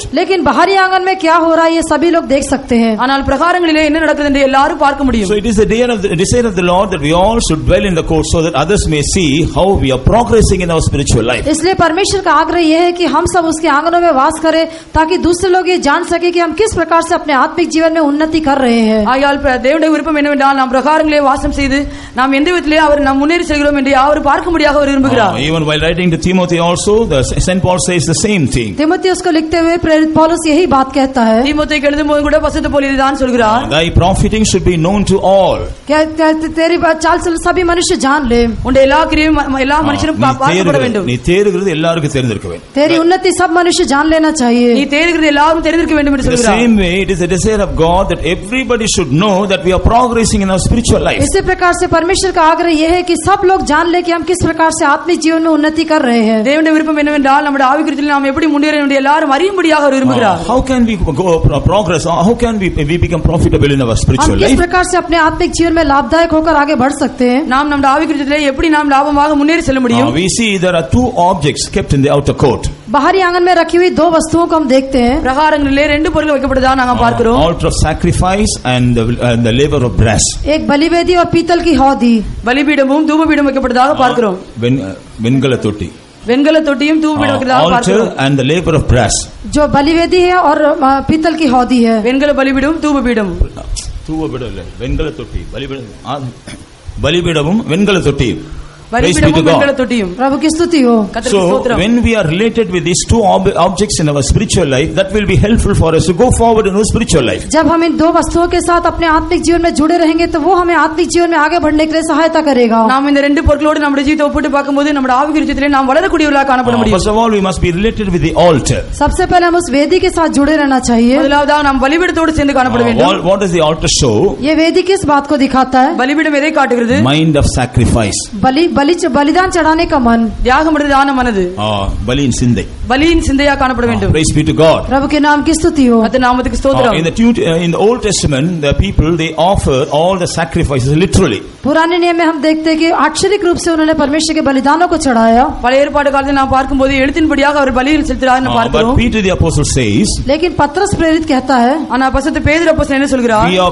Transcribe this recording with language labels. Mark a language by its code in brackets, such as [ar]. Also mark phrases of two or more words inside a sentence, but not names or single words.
[hi] लेकिन बाहरी आंगन में क्या हो रहा है ये सभी लोग देख सकते हैं. [ta] ஆனால் பிரகாரங்களிலே என்ன நடக்குது என்று எல்லாரும் பார்க்க முடியும். [en] So it is the desire of the Lord that we all should dwell in the court so that others may see how we are progressing in our spiritual life. [hi] इसलिए परमेश्वर का आग्रह यह है कि हम सब उसके आंगनों में वास करें ताकि दूसरे लोग ये जान सके कि हम किस प्रकार से अपने आत्मिक जीवन में उन्नति कर रहे हैं. [ta] ஆகையால் தேவனுடைய விருப்பம் என்னவென்றால் நாம் பிரகாரங்களிலே வாசம் செய்து நாம் எந்த விதத்திலே அவர் நாம் முன்னேறி செல்கிறோம் என்று அவர் பார்க்க முடியாக அவர் விரும்புகிறார். [en] Even while writing to Timothy also, the Saint Paul says the same thing. [hi] तीमुथियुस को लिखते हुए प्रेरित पौलुस यही बात कहता है. [ta] தீமோத்தேயுக்கு எழுதும்போது கூட பரிசுத்த பவுல் இதுதான் சொல்கிறார். [en] Thy profiting should be known to all. [hi] क्या तेरी चाल चलन सभी मनुष्य जान ले. [ta] உன்னுடைய எல்லா கிரியையும் எல்லா மனுஷரும் பார்க்கப்பட வேண்டும். நீ தேறுகிறது எல்லாருக்கும் தெரிந்திருக்க வேண்டும். [hi] तेरी उन्नति सब मनुष्य जान लेना चाहिए. [ta] நீ தேறுகிறது எல்லாரும் தெரிந்திருக்க வேண்டும் என்று [en] The [ta] சொல்கிறார். [en] same way it is the desire of God that everybody should know that we are progressing in our spiritual life. [hi] इसी प्रकार से परमेश्वर का आग्रह यह है कि सब लोग जान ले कि हम किस प्रकार से आत्मिक जीवन में उन्नति कर रहे हैं. [ta] தேவனுடைய விருப்பம் என்னவென்றால் நம்முடைய ஆவிக்குரியத்தில் நாம் எப்படி முன்னேற வேண்டும் எல்லாரும் அறியும்படியாக அவர் விரும்புகிறார். [en] How can we go progress? How can we become profitable in our spiritual [hi] हम [en] life? [hi] किस प्रकार से अपने आत्मिक जीवन में लाभदायक होकर आगे बढ़ सकते हैं. [ta] நாம் நம்முடைய ஆவிக்குரியத்திலே எப்படி நாம் லாபமாக முன்னேறி செல்ல முடியும்? [en] We see there are 2 objects kept in the outer court. [hi] बाहरी आंगन में रखी हुई 2 वस्तुओं को हम देखते हैं. [ta] பிரகாரங்களிலே 2 பொருட்கள் வைக்கப்படுதா நாங்கள் பார்க்கிறோம். [en] Altar of sacrifice and the laver of brass. [hi] एक बलिवेदी और पीतल की हौदी. [ta] பலிபீடமும் தூபபீடம் வைக்கப்படுவதாக பார்க்கிறோம். வெண்கல தொட்டி. வெண்கல தொட்டியும் தூபபீடம் வைக்கப்படுவதாக பார்க்கிறோம். [en] Altar and the laver of brass. [hi] जो बलिवेदी है और पीतल की हौदी है. [ta] வெண்கல பலிபீடம் தூபபீடம். தூபபீடம் இல்ல வெண்கல தொட்டி பலிபீடம் பலிபீடமும் வெண்கல தொட்டி. பலிபீடமும் வெண்கல தொட்டியும். [hi] प्रभु की स्तुति हो. [en] So when we are related with these two objects in our spiritual life, that will be helpful for us to go forward in our spiritual life. [hi] जब हम इन दो वस्तुओं के साथ अपने आत्मिक जीवन में जुड़े रहेंगे तो वो हमें आत्मिक जीवन में आगे बढ़ने के लिए सहायता करेगा. [ta] நாம் இந்த ரெண்டு பொருட்களோடு நம்முடைய ஜீவிதத்தை ஒப்பிட்டு பார்க்கும்போது நம்முடைய ஆவிக்குரிய ஜீவிதத்திலே நாம் வளரக்கூடியவர்களாக காணப்பட முடியும். [en] First of all, we must be related with the altar. [hi] सबसे पहले हम उस वेदी के साथ जुड़े रहना चाहिए. [ta] முதலாவதாக நாம் பலிபீடத்தோடு சேர்ந்து காணப்பட வேண்டும். [en] What does the altar show? [hi] ये वेदी किस बात को दिखाता है? [ta] பலிபீடம் எதை காட்டுகிறது? [en] Mind of sacrifice. [hi] बलिदान चढ़ाने का मन. [ta] தியாகம் பண்ணுறதான மனது. பலியின் சிந்தை. பலியின் சிந்தையா காணப்பட வேண்டும். [en] Praise be to God. [hi] प्रभु के नाम की स्तुति हो. [ta] கர்த்தர் நாமத்துக்கு ஸ்தோத்திரம். [en] In the Old Testament, the people they offer all the sacrifices literally. [hi] पुराने नियम में हम देखते हैं कि आक्षरिक रूप से उन्होंने परमेश्वर के बलिदानों को चढ़ाया. [ta] பழைய ஏற்பாட்டு காலத்தில் நாம் பார்க்கும்போது எழுத்தின்படியாக அவர் பலிகள் செலுத்தினார்னு பார்க்கிறோம். [en] But Peter the apostle says, [hi] लेकिन पत्रस प्रेरित कहता है, [ta] ஆனா பரிசுத்த பேதுரு அப்போஸ்தலன் என்ன சொல்கிறார்?